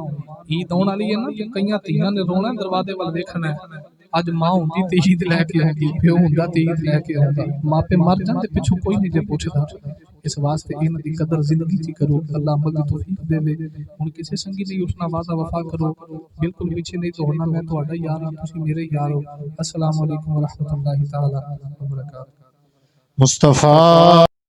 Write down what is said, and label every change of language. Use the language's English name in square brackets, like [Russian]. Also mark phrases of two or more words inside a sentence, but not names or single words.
[Punjabi] عید آنے والی ہے نا تے کئیاں دھیاں نے رونا دروازے وال دیکھنا ہے اج ماں ہوندی تے عید لیکے آؤندی پیو ہوندا تے عید لیکے آؤندا ماپے مر جاندے پچھوں کوئی نہیں جے پچھدا اس واسطے انہاں دی قدر زندگی چ کرو اللہ عمل دی توفیق دیوے ہن کسی سنگی نہیں اٹھنا وعدہ وفا کرو بالکل پیچھے نہیں دوڑنا میں تہاڈا یار ہاں تسیں میرے یار ہو [Arabic] السلام عليكم ورحمة الله تعالى وبركاته [Punjabi] मुस्तफ़ा